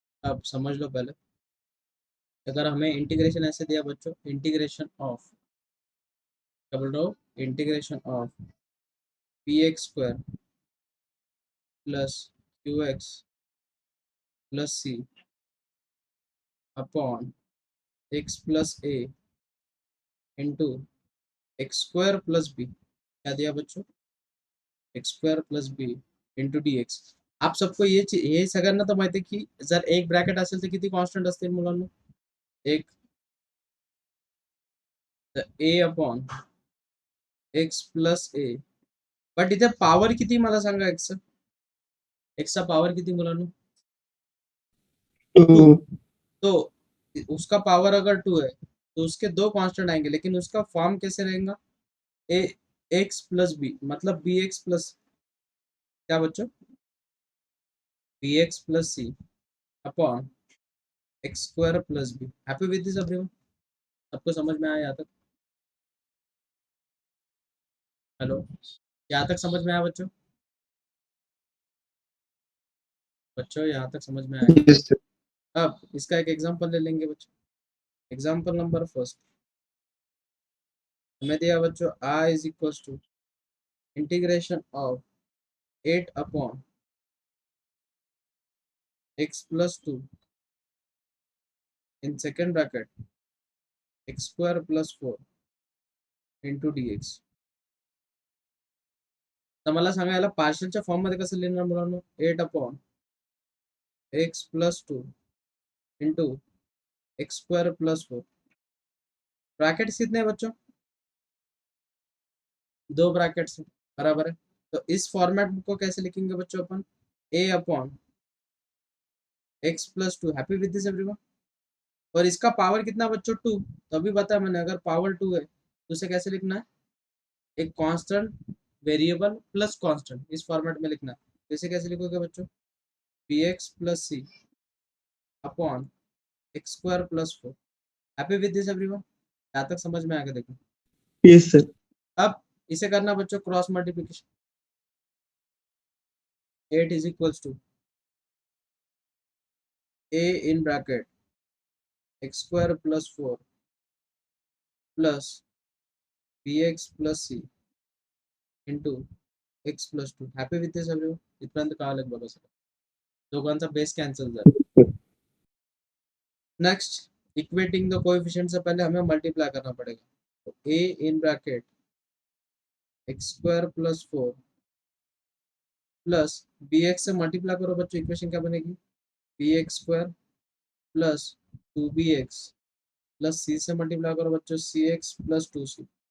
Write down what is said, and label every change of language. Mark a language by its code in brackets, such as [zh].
[hi] अब समझ लो पहले, अगर हमें इंटीग्रेशन ऐसे दिया बच्चों, इंटीग्रेशन ऑफ, क्या बोल रहा हूँ, integration of P x square plus Q x plus C upon x plus A into x square plus B, क्या दिया बच्चों, x square plus B into D x. आप सबको [mr] हे सगळ्यांना तर माहिती आहे की जर एक ब्रॅकेट असेल तर किती कॉन्स्टंट असतील मुलांना, एक, ए upon x plus A. But इथे पॉवर किती मला सांगा, एक्सचा पॉवर किती मुलांना, 2. 2 [hi] तो उसका पावर अगर 2 है तो उसके दो कांस्टेंट आएंगे, लेकिन उसका फॉर्म कैसे रहेगा, ए एक्स प्लस बी, मतलब बी एक्स प्लस, क्या बच्चों, B x plus C upon x square plus B. [en] happy with this everyone, [hi] सबको समझ में आया यहाँ तक, हेलो, यहाँ तक समझ में आया बच्चों, बच्चों यहाँ तक समझ में आया. [en] yes sir. [hi] अब इसका एक एग्जांपल ले लेंगे बच्चों. एग्जांपल नंबर फर्स्ट, हमें दिया बच्चों I is equal to integration of 8 upon x plus 2 in second bracket x square plus 4 into D x. [mr] तर मला सांगा याला पार्शियलच्या फॉर्म मध्ये कसं लिहिणार मुलांनो, 8 upon x plus 2 into x square plus 4. [hi] Brackets कितने हैं बच्चों, दो ब्रैकेट्स हैं, बराबर है. तो इस फॉर्मेट को कैसे लिखेंगे बच्चों अपन, ए upon x plus 2. [en] Happy with this everyone. [hi] और इसका पावर कितना बच्चों, 2. तो अभी बताया मैंने, अगर पावर 2 है तो उसे कैसे लिखना है, एक कांस्टेंट वेरिएबल प्लस कांस्टेंट, इस फॉर्मेट में लिखना है. तो इसे कैसे लिखोगे बच्चों, P x plus C upon x square plus 4. [en] happy with this everyone, [hi] यहाँ तक समझ में आ गया, देखो. [en] yes sir. [hi] अब इसे करना बच्चों cross multiplication, 8 is equals to A in bracket x square plus 4 plus B x plus C into x plus 2. [en] happy with this everyone, [mr] इथपर्यंत कळालं बघा सर, दोघांचा बेस कॅन्सल झाला. [hi] नेक्स्ट, इक्वेटिंग द कोएफिशिएंट से पहले हमें मल्टीप्लाई करना पड़ेगा. तो ए in bracket x square plus 4 plus B x से मल्टीप्लाई करो बच्चों, इक्वेशन क्या बनेगी, B x square plus 2bx plus सी से मल्टीप्लाई करो बच्चों, सी एक्स प्लस 2c.